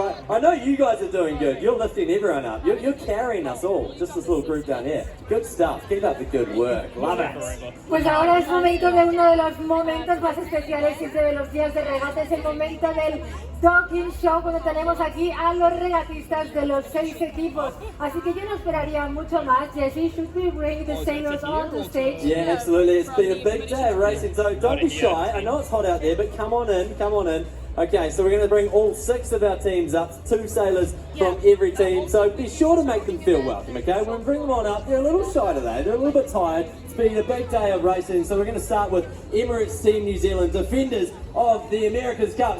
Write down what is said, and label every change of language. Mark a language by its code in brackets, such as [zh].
[en] I know you guys are doing good. You're lifting everyone up. You're carrying us all. Just this little group down here. Good stuff. Keep up the good work. Love it. [es] Pues ahora es momento de uno de los momentos más especiales siempre de los días de regate. Es el momento del Talking Show cuando tenemos aquí a los regatistas de los 6 equipos. Así que yo no esperaría mucho más. [en] Jesse, should we bring the sailors on the stage? Yeah, absolutely. It's been a big day of racing, so don't be shy. I know it's hot out there, but come on in, come on in. Okay, so we're going to bring all 6 of our teams up, 2 sailors from every team, so be sure to make them feel welcome, okay? When we bring them on up, they're a little shy today, they're a little bit tired. It's been a big day of racing, so we're going to start with Emirates Team New Zealand, defenders of the America's Cup.